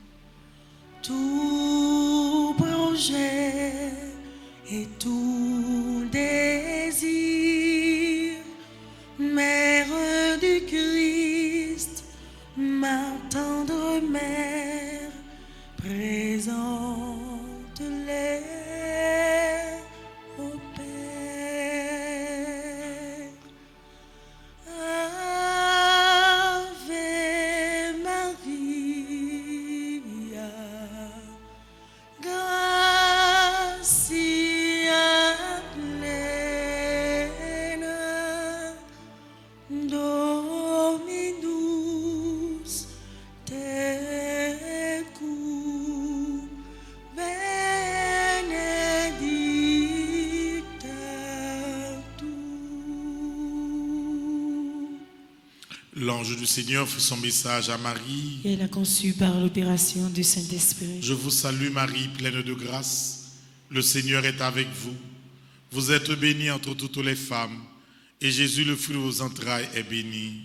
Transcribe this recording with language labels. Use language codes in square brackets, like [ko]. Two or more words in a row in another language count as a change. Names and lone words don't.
[fr] tout projet et tout désir, Mère du Christ, ma tendre mère, présente-les au Père. [la] Ave Maria, gratia plena, Dominus tecum, benedicta tu. [fr] L'ange du Seigneur fait son message à Marie. Et elle a conçu par l'opération du Saint-Esprit. Je vous salue Marie, pleine de grâce. Le Seigneur est avec vous. Vous êtes bénie entre toutes les femmes. Et Jésus, le fruit de vos entrailles, est béni.